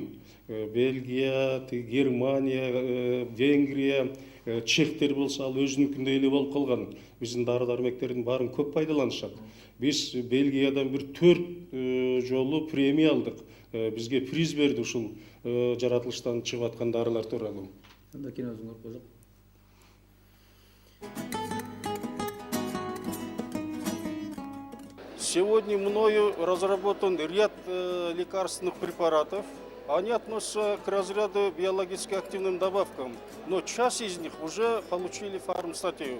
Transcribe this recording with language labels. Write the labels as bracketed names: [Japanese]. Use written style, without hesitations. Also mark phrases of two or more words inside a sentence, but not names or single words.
[Kyrgyz] Бельгия, Германия, Венгрия, чехтер болсо ал өзүнүкүндөй эле болуп калган. Биздин дары дармектердин баарын көп пайдаланышат. Биз Бельгиядан бир 4 жолу премия алдык. Бизге приз берди ушул жаратылыштан чыгып аткан дарылар тууралуу. Анда киносун көрүп койсок. [Russian] Сегодня мною разработан ряд лекарственных препаратов. Они относятся к разряду биологически активным добавкам, но часть из них уже получили фармстатью.